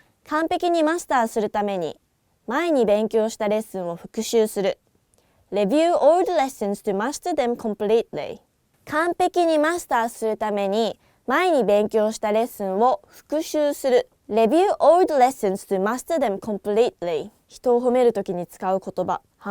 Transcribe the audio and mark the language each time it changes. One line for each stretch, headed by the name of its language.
Japanese: 完璧にマスターするために前に勉強したレッスンを復習する。
English: Review all the lessons to master them completely.
Japanese: 完璧にマスターするために前に勉強したレッスンを復習する。
English: Review all the lessons to master them completely.
Japanese: 人を褒めるときに使う言葉。